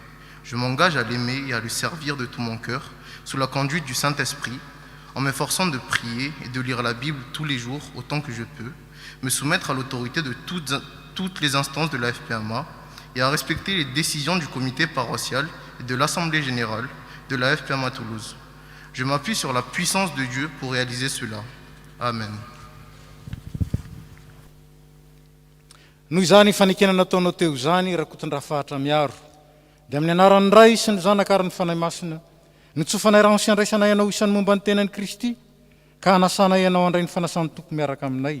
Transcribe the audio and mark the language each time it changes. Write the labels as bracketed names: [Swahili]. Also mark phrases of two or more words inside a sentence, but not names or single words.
[French] Je m'engage à l'aimer et à le servir de tout mon cœur, sous la conduite du Saint-Esprit, en m'efforçant de prier et de lire la Bible tous les jours autant que je peux, me soumettre à l'autorité de toutes les instances de la FPMA et à respecter les décisions du comité paroissial et de l'Assemblée générale de la FPMA Toulouse. Je m'appuie sur la puissance de Dieu pour réaliser cela. Amen. [Malagasy] Noho izany fanekena nataonao teo zany rakotony rafahatra miaro, dia amin'ny anaran'ny Ray sy ny Zanaka ary ny fanahy masina no tsofanay rano sy andraisana ianao isan'ny momba ny tenan'i Kristy, ka hanasana ianao handray ny fanasan'ny tompo miaraka aminay.